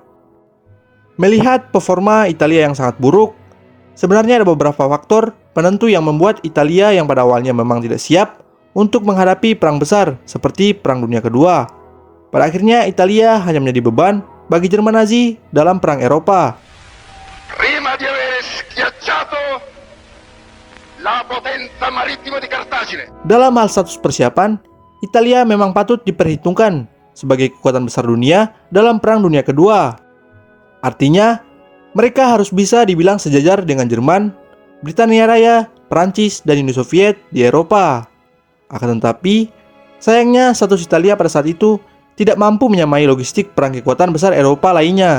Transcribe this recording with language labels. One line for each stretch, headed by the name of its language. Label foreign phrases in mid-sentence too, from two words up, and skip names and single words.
Indonesian: Melihat performa Italia yang sangat buruk, sebenarnya ada beberapa faktor penentu yang membuat Italia yang pada awalnya memang tidak siap untuk menghadapi perang besar seperti Perang Dunia Kedua. Pada akhirnya Italia hanya menjadi beban bagi Jerman Nazi dalam perang Eropa.
Italian: Prima di avere schiacciato la potenza marittima di Cartagine.
Indonesian: Dalam hal status persiapan, Italia memang patut diperhitungkan sebagai kekuatan besar dunia dalam Perang Dunia Kedua. Artinya, mereka harus bisa dibilang sejajar dengan Jerman, Britania Raya, Prancis, dan Uni Soviet di Eropa. Akan tetapi, sayangnya status Italia pada saat itu tidak mampu menyamai logistik perang kekuatan besar Eropa lainnya.